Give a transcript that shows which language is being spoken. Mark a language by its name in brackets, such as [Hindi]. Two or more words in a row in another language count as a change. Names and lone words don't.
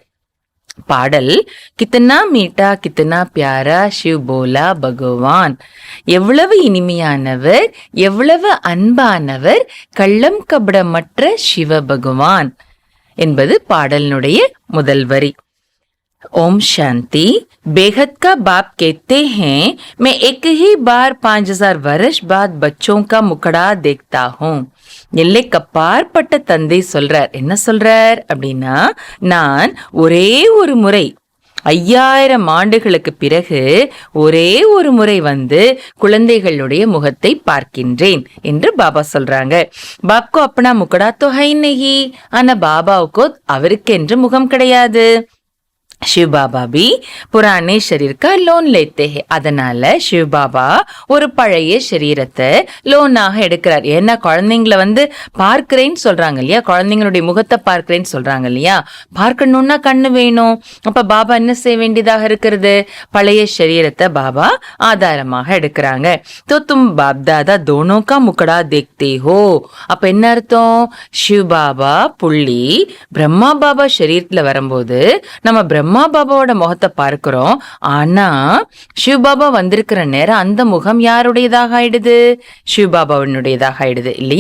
[Hindi] பாடல், कितना मीठा कितना प्यारा शिव भोला भगवान. [Tamil] எவ்வளவு இனிமையானவர், எவ்வளவு அன்பானவர், கள்ளம் கபடமற்ற சிவ பகவான் என்பது பாடலினுடைய முதல் வரி. [Hindi] ओम शांति। बेहद का बाप कहते हैं, मैं एक ही बार 5000 वर्ष बाद बच्चों का मुकड़ा देखता हूँ. [Tamil] எல்லைக்கப்பாற்பட்ட தந்தை சொல்றார். என்ன சொல்றார் அப்படின்னா, நான் ஒரே ஒரு முறை 5000 ஆண்டுகளுக்கு பிறகு ஒரே ஒரு முறை வந்து குழந்தைகளுடைய முகத்தை பார்க்கின்றேன் என்று பாபா சொல்றாங்க. [Hindi] बापको अपना मुखड़ा तो है नहीं, [Tamil] ஆனா பாபாவுக்கோ அவருக்கென்று முகம் கிடையாது. [Hindi] शिव बाबा भी पुराने शरीर का लोन लेते हैं. [Tamil] அதனால சிவ பாபா ஒரு பழைய சரீரத்தை லோனாக எடுக்கிறார். ஏன்னா குழந்தைங்களை வந்து பார்க்கிறேன்னு சொல்றாங்க இல்லையா, குழந்தைங்களுடைய முகத்தை பார்க்கிறேன்னு சொல்றாங்க இல்லையா, பார்க்கணும்னா கண்ணு வேணும். அப்ப பாபா என்ன செய்ய வேண்டியதாக இருக்கிறது, பழைய சரீரத்தை பாபா ஆதாரமாக எடுக்கிறாங்க. [Hindi] तो तुम बाप दादा दोनों का मुकड़ा देखते हो. [Tamil] அப்ப என்ன அர்த்தம், சிவ பாபா புள்ளி பிரம்மா பாபா சரீரத்துல வரும்போது நம்ம பிரம்மா பிரம்மா பாபாவோட முகத்தை பார்க்கிறோம். ஆனா சிவபாபா வந்திருக்கிற நேரம் அந்த முகம் யாருடையதாக ஆயிடுது? சிவபாபாவினுடையதாக ஆயிடுது இல்லையா?